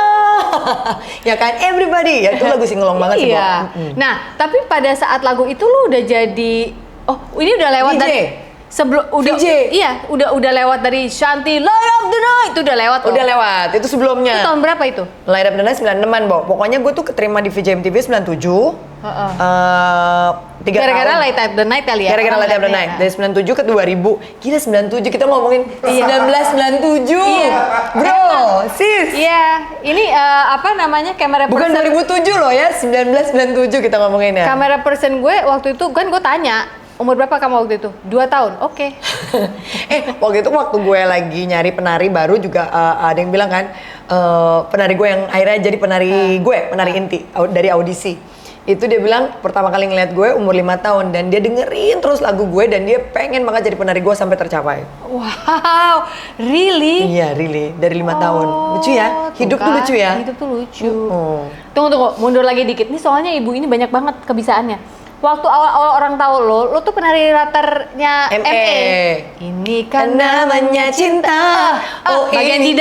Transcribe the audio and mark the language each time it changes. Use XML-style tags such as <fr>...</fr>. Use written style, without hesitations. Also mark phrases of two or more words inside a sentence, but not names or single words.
<id>Ya kan, everybody. Ya itu lagu singelong banget sih, Bo. Iya. Nah, tapi pada saat lagu itu lu udah jadi ini udah lewat VJ. dari sebelum udah VJ. iya, udah lewat dari Shanti Light Up the Night itu udah lewat loh. Udah lewat, itu sebelumnya. Itu tahun berapa itu? Light Up the Night 96-an, Bo. Pokoknya gue tuh keterima di VJ MTV 97. 3 Gara-gara tahun. Light Up the Night kali ya. Gara-gara Light Up the Night. Dari 97 ke 2000. Gila 97 kita ngomongin 1997. Iya.</id> <en>Bro, sis.</en> <id>Iya, ini apa namanya kamera Bukan person. 2007 loh ya, 1997 kita ngomongin ya. Kamera person gue waktu itu kan gue tanya umur berapa kamu waktu itu? 2 tahun. Oke. Waktu itu waktu gue lagi nyari penari baru juga ada yang bilang kan penari gue yang akhirnya jadi penari gue, penari inti dari audisi. Itu dia bilang pertama kali ngeliat gue umur 5 tahun dan dia dengerin terus lagu gue dan dia pengen banget jadi penari gue sampai tercapai.</id> <en>Wow, really?</en> <id>Iya, really. Dari 5 tahun. Lucu ya? Hidup tuh lucu ya? Hidup tuh lucu. Tunggu, mundur lagi dikit. Nih soalnya ibu ini banyak banget kebisaannya. Waktu awal-awal orang tahu lo tuh penari latarnya ME. Ini kan namanya cinta. ini bagian jidat</id>